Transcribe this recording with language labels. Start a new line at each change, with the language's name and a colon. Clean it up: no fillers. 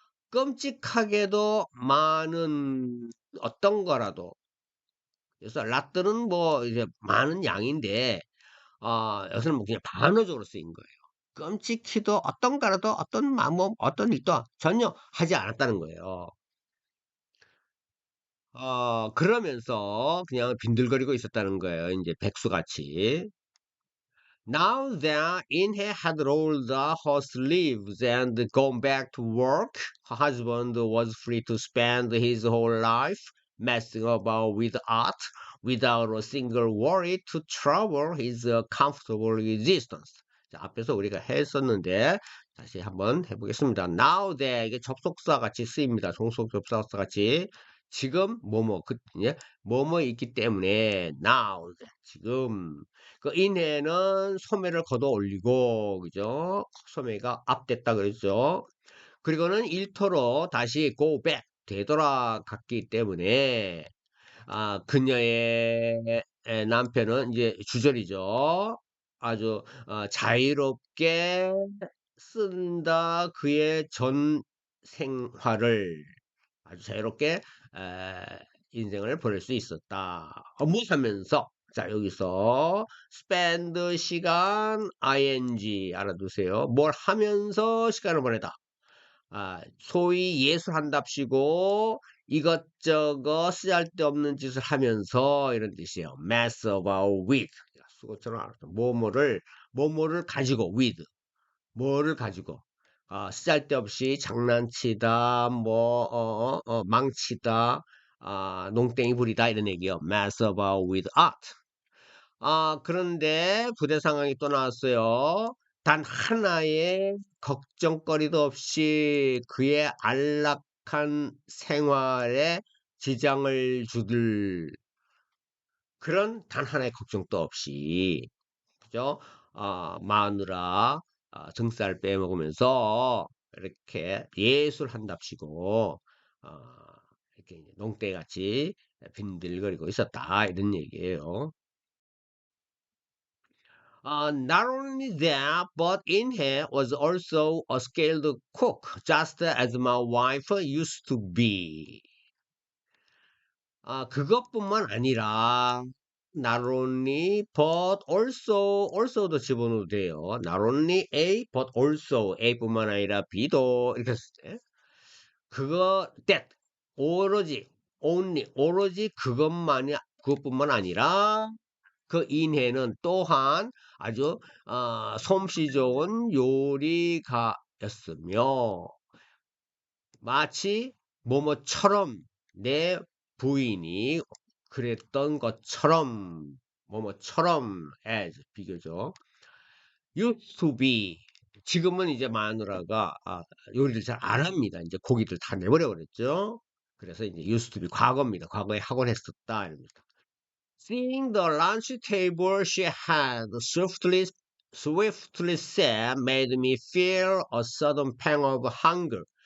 Korean: 끔찍하게도 많은 어떤 거라도 그래서 lat들은 뭐 이제 많은 양인데 여기서는 뭐 그냥 반어적으로 쓰인 거예요. 끔찍히도 어떤 거라도 어떤 일도 전혀 하지 않았다는 거예요. 그러면서 그냥 빈들거리고 있었다는 거예요. 이제 백수같이.
English: Now that Inhe had rolled up her sleeves and gone back to work, her husband was free to spend his whole life messing about with art without a single worry to trouble his comfortable existence.
Korean: 자, 앞에서 우리가 했었는데 다시 한번 해보겠습니다.
English: Now that
Korean: 이게 접속사 같이 쓰입니다. 종속 접속사 같이 지금 뭐뭐 있기 때문에 now 지금 그 인해는 소매를 걷어 올리고 그죠? 소매가 앞됐다 그랬죠. 그리고는 일터로 다시
English: go back
Korean: 되돌아갔기 때문에 그녀의 남편은 이제 주절이죠. 아주 자유롭게 쓴다 그의 전 생활을 아주 자유롭게 인생을 보낼 수 있었다. 무엇하면서 자 여기서 spend 시간 ing 알아두세요. 뭘 하면서 시간을 보내다. 소위 예술한답시고 이것저것 쓰잘데없는 짓을 하면서 이런 뜻이에요.
English: mess about with
Korean: 수고처럼 알았죠. 뭐뭐를 가지고 with 뭐를 가지고 쓰잘데없이 장난치다 망치다 농땡이 부리다 이런 얘기요.
English: mess about with art.
Korean: 그런데 부대 상황이 또 나왔어요. 단 하나의 걱정거리도 없이 그의 안락한 생활에 지장을 주들 그런 단 하나의 걱정도 없이 그죠? 마누라 등살 빼먹으면서 이렇게 예술한답시고 이렇게 농떼같이 빈들거리고 있었다 이런 얘기예요.
English: Not only that, but Inhe was also a skilled cook, just as my wife used to be.
Korean: 그것뿐만 아니라
English: not only but also
Korean: 도 집어넣어도 돼요.
English: Not only A but also
Korean: A뿐만 아니라 B도 이렇게 했을 때 that 오로지 only 오로지 그것뿐만 아니라 그 인해는 또한 아주 솜씨 좋은 요리가였으며 마치 뭐뭐처럼 내 부인이 그랬던 것처럼 뭐뭐처럼 as 비교죠.
English: used to be
Korean: 지금은 이제 마누라가 요리를 잘 안 합니다. 이제 고기들 다 내버려 버렸죠. 그래서 이제
English: used to be
Korean: 과거입니다. 과거에 하곤 했었다 이럽니다.
English: Seeing the lunch table she had swiftly set made me feel a sudden pang of hunger.